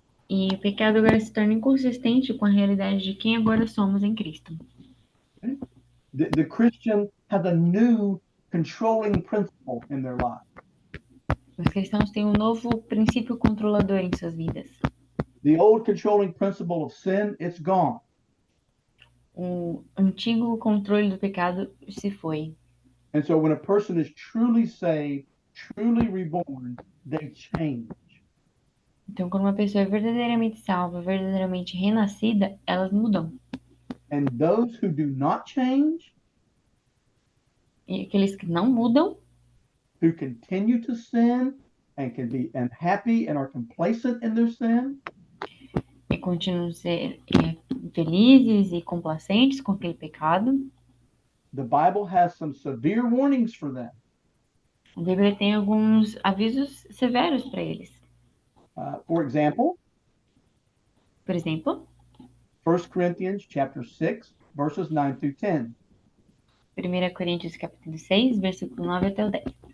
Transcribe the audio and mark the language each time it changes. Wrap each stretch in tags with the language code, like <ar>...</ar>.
<pt>e o pecado agora se torna inconsistente com a realidade de quem agora somos em Cristo.</pt> <en>The Christian has a new controlling principle in their life.</en> <pt>Os cristãos têm um novo princípio controlador em suas vidas.</pt> <en>The old controlling principle of sin, it's gone.</en> <pt>O antigo controle do pecado se foi.</pt> <en>And so when a person is truly saved, truly reborn, they change.</en> <pt>Então, quando uma pessoa é verdadeiramente salva, verdadeiramente renascida, elas mudam.</pt> <en>And those who do not change,</en> <pt>E aqueles que não mudam,</pt> <en>who continue to sin and can be unhappy and are complacent in their sin,</en> <pt>e continuam a ser felizes e complacentes com aquele pecado,</pt> <en>the Bible has some severe warnings for them.</en> <pt>a Bíblia tem alguns avisos severos para eles.</pt> <en>For example,</en> <pt>Por exemplo,</pt> <en>1 Corinthians chapter 6, verses 9 through 10.</en> <pt>1 Coríntios capítulo 6, versículo 9 até o 10.</pt>